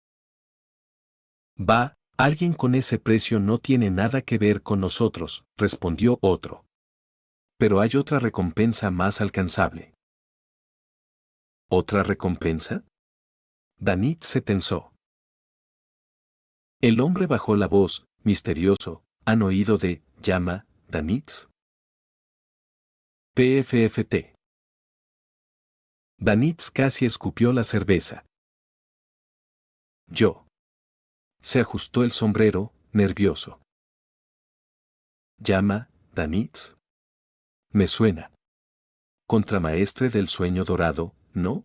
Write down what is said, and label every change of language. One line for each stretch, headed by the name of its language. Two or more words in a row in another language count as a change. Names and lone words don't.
Spanish: Va, alguien con ese precio no tiene nada que ver con nosotros, respondió otro. Pero hay otra recompensa más alcanzable. ¿Otra recompensa? Danitz se tensó. El hombre bajó la voz, misterioso. ¿Han oído de llama, Danitz? PFFT. Danitz casi escupió la cerveza. Yo. Se ajustó el sombrero, nervioso. ¿Llama, Danitz? Me suena. Contramaestre del sueño dorado, ¿no?